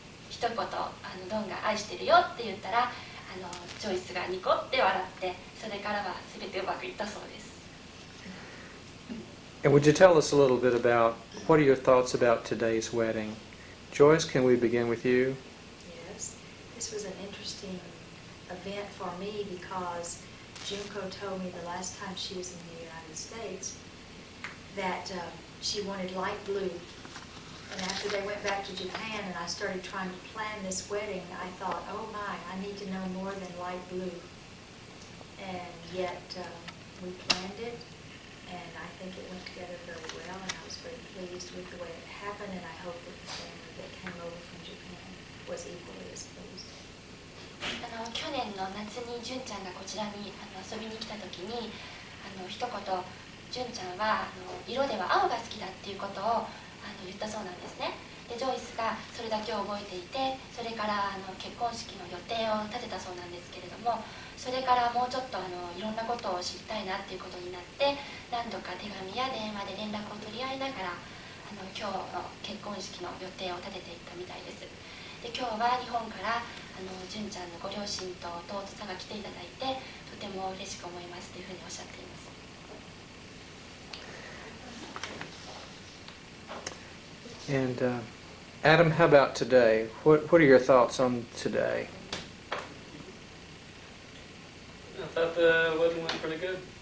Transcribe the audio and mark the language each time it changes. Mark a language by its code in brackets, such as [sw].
[ja] 一言ドンが愛してるよって言ったらジョイスがニコって笑って、それからは全てうまくいったそうです。 [en] And would you tell us a little bit about what are your thoughts about today's wedding? Joyce, can we begin with you? Yes, this was an interesting event for me because Junko told me the last time she was in the United States that she wanted light blue. And after they went back to Japan and I started trying to plan this wedding, I thought, oh my, I need to know more than light blue. And yet we planned it, and I think it went together very well, and I was very pleased with the way it happened, and I hope that the family that came over from Japan was equally as pleased. [ja] 去年の夏に純ちゃんがこちらに遊びに来た時に一言、純ちゃんは色では青が好きだっていうことを言ったそうなんですね。でジョイスがそれだけを覚えていて、それから結婚式の予定を立てたそうなんですけれども、それからもうちょっといろんなことを知りたいなっていうことになって、何度か手紙や電話で連絡を取り合いながら今日の結婚式の予定を立てていったみたいです。で今日は日本から純ちゃんのご両親と弟さんが来ていただいて、とても嬉しく思いますというふうにおっしゃっています。 [en] And Adam, how about today? What are your thoughts on today? I thought the wedding went pretty good.